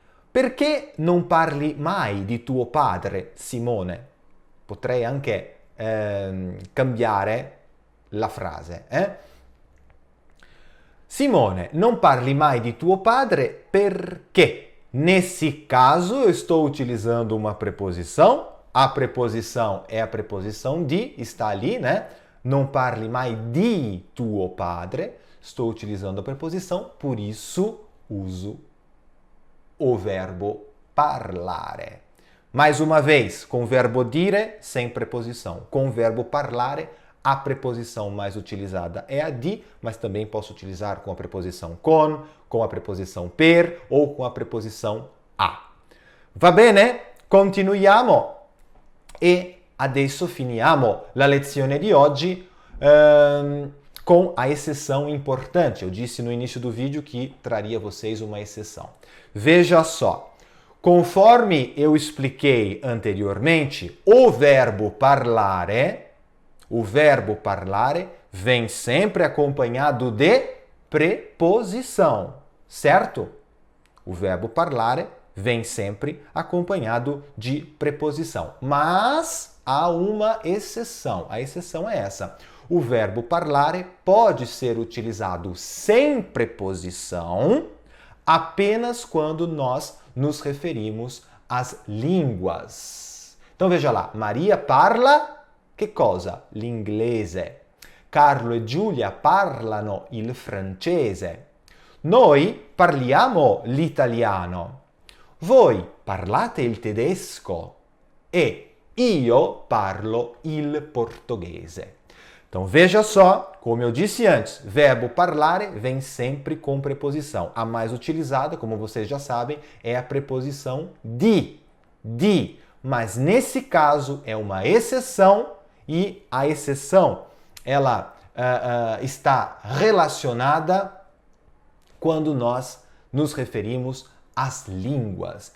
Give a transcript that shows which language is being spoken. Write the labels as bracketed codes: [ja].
[it] Perché non parli mai di tuo padre, Simone? Potrei anche cambiare la frase. Simone, non parli mai di tuo padre perché? [pt] Nesse caso, eu estou utilizando uma preposição. A preposição é a preposição di, está ali, né? [it] Não parli mai di tuo padre. [pt] Estou utilizando a preposição, por isso uso o verbo parlare. Mais uma vez, com o verbo dire, sem preposição. Com o verbo parlare, a preposição mais utilizada é a di, mas também posso utilizar com a preposição com a preposição per ou com a preposição a. [it] Va bene? Continuiamo e adesso finiamo la lezione di oggi [pt] com a exceção importante. Eu disse no início do vídeo que traria a vocês uma exceção. Veja só. Conforme eu expliquei anteriormente, o verbo parlare vem sempre acompanhado de preposição, certo? O verbo parlare vem sempre acompanhado de preposição. Mas há uma exceção. A exceção é essa. O verbo parlare pode ser utilizado sem preposição apenas quando nós nos referimos às línguas. Então veja lá, [it] Maria parla che cosa? L'inglese. Carlo e Giulia parlano il francese. Noi parliamo l'italiano. Voi parlate il tedesco. E io parlo il portoghese. [pt] Então veja só, como eu disse antes, verbo parlare vem sempre com preposição. A mais utilizada, como vocês já sabem, é a preposição di. Di. Mas nesse caso é uma exceção e a exceção ela está relacionada quando nós nos referimos às línguas.